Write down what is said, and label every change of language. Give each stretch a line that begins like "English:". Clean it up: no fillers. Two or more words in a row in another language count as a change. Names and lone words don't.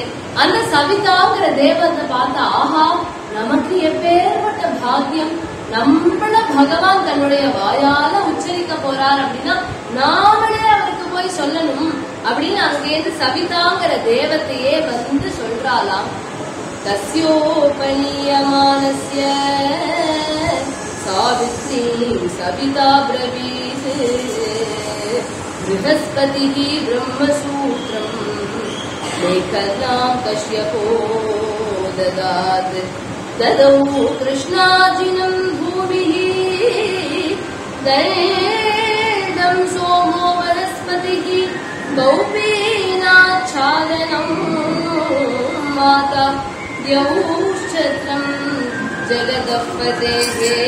Tamil: அந்த சவிதாங்கிற தேவதை பார்த்தா, ஆஹா நமக்கு எப்பேற்பட்ட பாக்கியம், நம்மள பகவான் தன்னுடைய வாயால உச்சரிக்க போறார் அப்படின்னா நாமளே அவருக்கு போய் சொல்லணும் அப்படின்னு அங்கேருந்து சவிதாங்கிற தேவத்தையே வந்து சொல்றாளாம்.
Sanskrit: तस्योपनीयमानस्य सावित्री सविता ब्रवीत् बृहस्पतिः ब्रह्मसूत्रम् मेखलाम् कश्यपो ददात् ददौ कृष्णाजिनम् भूमिः दैडम् सोमो वनस्पतिः गौपीनाच्छादनम् माता द्यौश्छत्रम् जगदपतेः